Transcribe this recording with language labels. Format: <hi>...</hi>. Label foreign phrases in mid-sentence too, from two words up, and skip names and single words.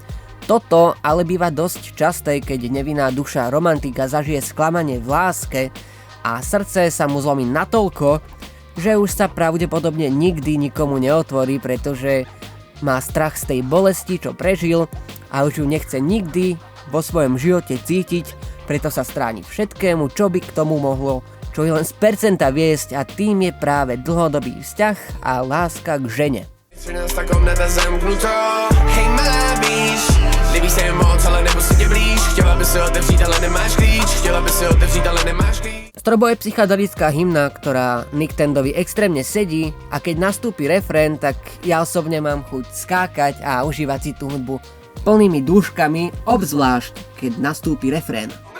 <sk>Toto ale býva dosť časté, keď nevinná duša romantika zažije sklamanie v láske a srdce sa mu zlomí natoľko, že už sa pravdepodobne nikdy nikomu neotvorí, pretože má strach z tej bolesti, čo prežil a už ju nechce nikdy vo svojom živote cítiť, preto sa stráni všetkému, čo by k tomu mohlo, čo je len z percenta viesť a tým je práve dlhodobý vzťah a láska k žene.</sk> <cs>13. komnata zamknutá, hej Malá Biš, líbí se jen moc, ale nebo si tě blíž, chtěla by se otevřít, ale nemáš klíč, chtěla by se otevřít, ale nemáš klíč.</cs> <sk>Strobo je psychedelická hymna, ktorá Nintendovi extrémne sedí a keď nastúpi refrén, tak ja osobne mám chuť skákať a užívať si tú hudbu plnými dúškami, obzvlášť keď nastúpi refrén.</sk>